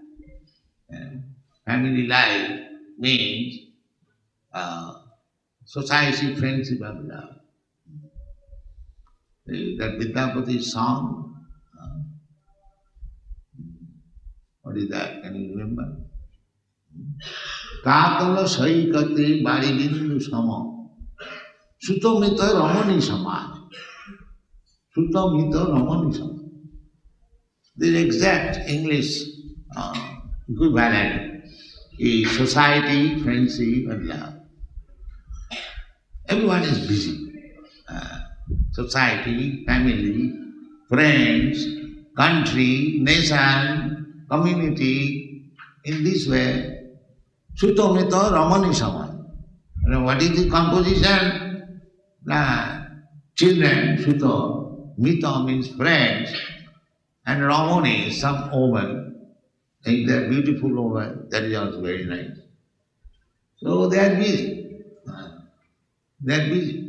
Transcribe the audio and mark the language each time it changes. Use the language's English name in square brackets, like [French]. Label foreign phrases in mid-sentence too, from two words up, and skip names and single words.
[English] Family life means society, friendship and love. That Vidyapati song, what is that? Can you remember? [Maithili] Kakala saikate baribindu sama Sutamita ramani sama Sutamita ramani sama. [English] The exact English equivalent is society, friendship and love. Everyone is busy. Society, family, friends, country, nation, community, in this way. [Maithili] Sutamita ramani sama. [English] What is the composition? Children, Suta, Mita means friends, and Ramani is some woman. If they are beautiful woman, that is also very nice. So they are busy. They are busy.